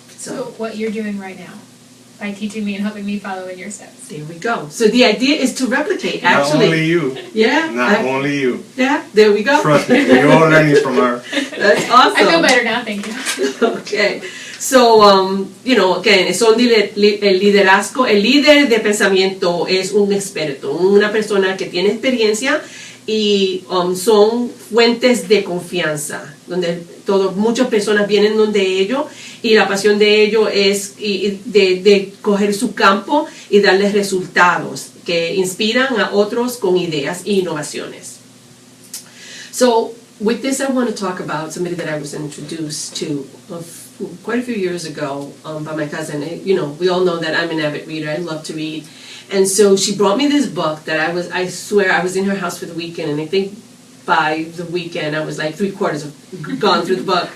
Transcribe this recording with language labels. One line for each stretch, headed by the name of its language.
English: So what you're doing right now, by teaching me and helping me follow in your steps. There we go. So the idea is to replicate, actually. Not only you. Yeah. Only you. Yeah, there we go. Trust me, we're all learning from her. That's awesome. I feel better now, thank you. Okay. So, again,
Spanish: son el liderazgo. El líder de pensamiento es un experto, una persona que tiene experiencia y son fuentes de confianza, donde muchas personas vienen donde ellos, y la pasión de ellos es de coger su campo y darles resultados que inspiran a otros con ideas e innovaciones.
English: So with this, I want to talk about somebody that I was introduced to quite a few years ago by my cousin. We all know that I'm an avid reader. I love to read. And so she brought me this book that I swear I was in her house for the weekend, and I think by the weekend I was like 3/4 gone through the book.